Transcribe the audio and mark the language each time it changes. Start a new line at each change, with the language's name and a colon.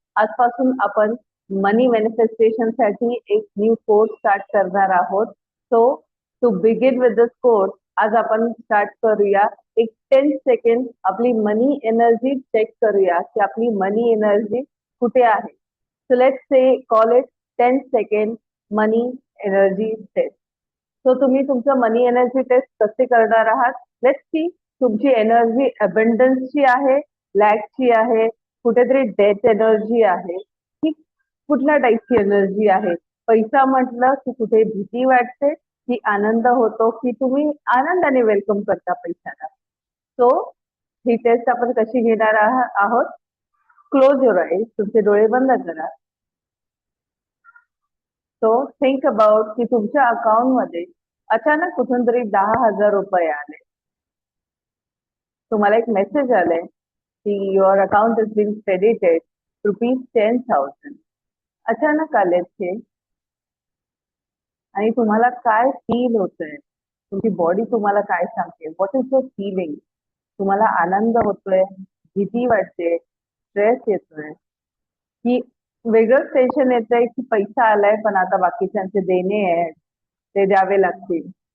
Marathi: आजपासून आपण मनी मॅनिफेस्टेशन साठी एक न्यू कोर्स स्टार्ट करणार आहोत.
English: so to begin with this course
Marathi: आज आपण स्टार्ट करूया. एक 10 सेकंड आपली मनी एनर्जी चेक करूया की आपली मनी एनर्जी कुठे आहे.
English: So let's say call it 10 second money energy test.
Marathi: So तुम्ही तुमचं मनी एनर्जी टेस्ट कसे करणार आहात?
English: let's see
Marathi: तुमची एनर्जी अबंडन्सची आहे, लॅकची आहे, कुठेतरी डेथ एनर्जी आहे, की कुठल्या टाईपची एनर्जी आहे. पैसा म्हटलं की कुठे भीती वाटते की आनंद होतो, की तुम्ही आनंदाने वेलकम करता पैशाला. सो ही टेस्ट आपण कशी घेणार आहोत.
English: close your eyes,
Marathi: तुमचे डोळे बंद करा.
English: so think about
Marathi: की तुमच्या अकाउंटमध्ये अचानक कुठून तरी 10,000 रुपये आले. तुम्हाला एक मेसेज आलाय की
English: Your account is being credited ₹10,000.
Marathi: अचानक आले ते आणि तुम्हाला काय फील होतंय? तुमची बॉडी तुम्हाला काय सांगते?
English: What is your feeling?
Marathi: तुम्हाला आनंद होतोय, भीती वाटते, स्ट्रेस येतोय, की वेगळंच टेन्शन येतंय की पैसा आलाय पण आता बाकीच्यांचे देणे आहेत, ते द्यावे लागतील.